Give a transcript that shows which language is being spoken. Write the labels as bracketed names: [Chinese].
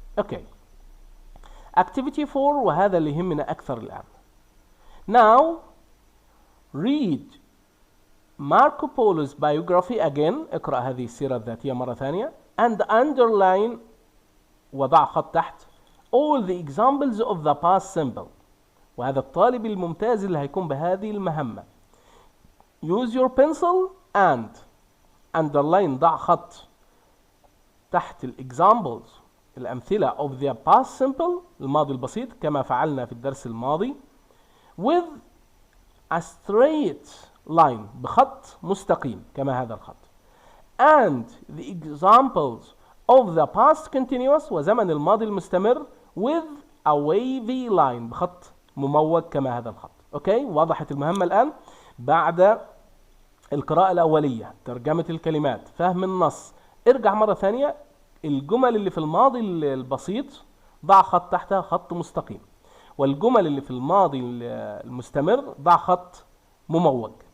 [English] Okay. Activity 4، [Arabic] وهذا اللي يهمنا أكثر الآن. [English] Now read Marco Polo's biography again، [Arabic] اقرأ هذه السيرة الذاتية مرة ثانية، [English] and underline، [Arabic] وضع خط تحت، [English] all the examples of the past simple، [Arabic] وهذا الطالب الممتاز اللي هيكون بهذه المهمة. [English] use your pencil and underline، [Arabic] ضع خط تحت [English] examples [Arabic] الأمثلة [English] of the past simple، [Arabic] الماضي البسيط، كما فعلنا في الدرس الماضي، [English] with a straight line، [Arabic] بخط مستقيم كما هذا الخط، [English] and the examples of the past continuous، [Arabic] وزمن الماضي المستمر، [English] with a wavy line، [Arabic] بخط مموج كما هذا الخط. اوكي، وضحت المهمة الآن. بعد القراءة الأولية، ترجمة الكلمات، فهم النص، ارجع مرة ثانية، الجمل اللي في الماضي البسيط ضع خط تحتها خط مستقيم، والجمل اللي في الماضي المستمر ضع خط مموج.